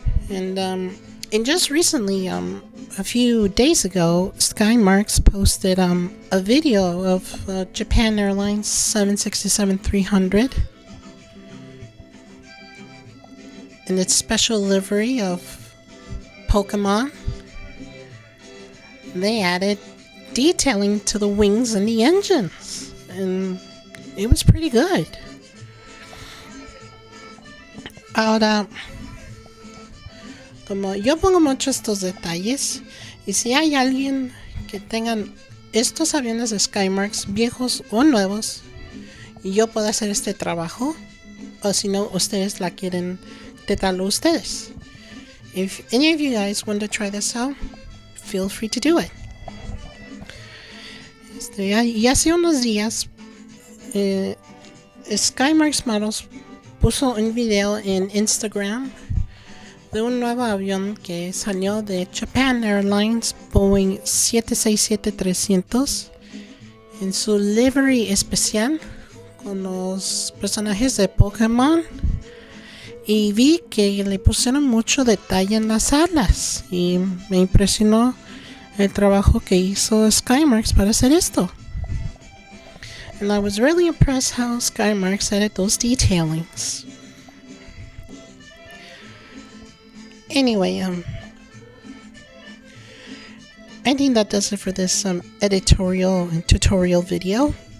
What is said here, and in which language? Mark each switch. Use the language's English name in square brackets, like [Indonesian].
[English] And just recently, a few days ago, SkyMarks posted a video of Japan Airlines 767-300 in its special livery of Pokemon. They added detailing to the wings and the engines, and it was pretty good. [Spanish] Ahora, como yo pongo mucho estos detalles, y si hay alguien que tengan estos aviones de SkyMarks viejos o nuevos, y yo puedo hacer este trabajo, o si no, ustedes la quieren detallar ustedes. [English] If any of you guys want to try this out, feel free to do it. [Spanish] Y hace unos días, SkyMarks Models puso un video en Instagram de un nuevo avión que salió de Japan Airlines Boeing 767-300 en su livery especial con los personajes de Pokémon, y vi que le pusieron mucho detalle en las alas y me impresionó el trabajo que hizo SkyMarks para hacer esto. [English] And I was really impressed how SkyMarks added those detailings. Anyway, I think that does it for this editorial and tutorial video.